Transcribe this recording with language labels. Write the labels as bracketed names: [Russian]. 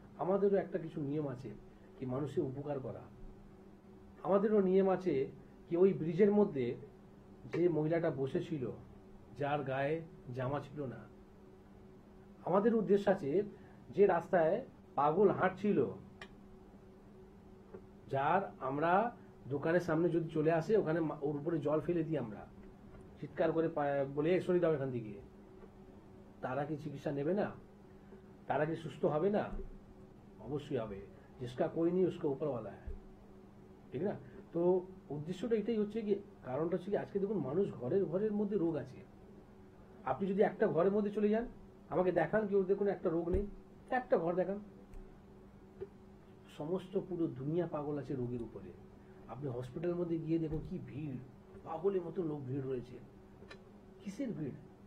[Bangla] আমাদেরও একটা কিছু নিয়ম আছে, কি মানুষের উপকার করা। আমাদেরও নিয়ম আছে কি, ওই ব্রিজের মধ্যে যে মহিলাটা বসেছিল, যার গায়ে জামা ছিল না, আমাদের উদ্দেশ্য আছে যে রাস্তায় পাগল হাঁটছিল, যার আমরা দোকানের সামনে যদি চলে আসে, ওখানে ওর উপরে জল ফেলে দিই আমরা, চিৎকার করে বলে সরিয়ে দাও এখান থেকে, তারা কি চিকিৎসা নেবে না? তারা কি সুস্থ হবে না? অবশ্যই হবে। [Hindi] जिसका कोई नहीं उसका ऊपर वाला है, [Bangla] ঠিক না? তো উদ্দেশ্যটা এটাই হচ্ছে কি, কারণটা হচ্ছে কি, আজকে দেখুন মানুষ ঘরের ঘরের মধ্যে রোগ আছে। আপনি যদি একটা ঘরের মধ্যে চলে যান, আমাকে দেখান কেউ দেখুন একটা রোগ নেই, একটা ঘর দেখান। সমস্ত পুরো দুনিয়া পাগল আছে রোগের উপরে। আপনি হসপিটালের মধ্যে গিয়ে দেখুন কি ভিড়, পাগলের মতো লোক ভিড় রয়েছে। কিসের ভিড়?